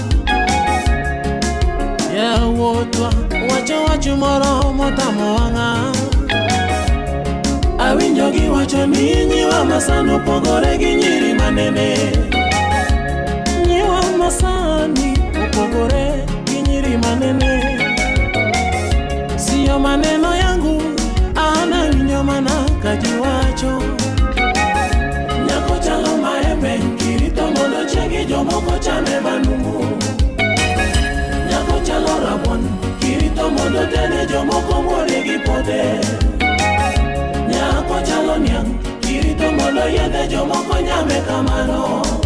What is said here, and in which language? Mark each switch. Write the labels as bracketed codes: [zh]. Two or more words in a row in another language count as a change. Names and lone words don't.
[luo] Ya wotwa wacho wach moro motamo wanga. Awinjo gi wacho ni nyiwa masano pogore gi nyiri manene. Nyiwa masani upogore gi nyiri manene. [sw] Siyo maneno yangu ana winyo mana kajiwacho. [luo] Nyako chalo maembe kirito mondo chegi jomoko chame manumu. Nyako chalo rabon kirito mondo tene jomoko mwore gi pode. Nyako chalo niang kirito mondo yedhe jomoko nyame kamano.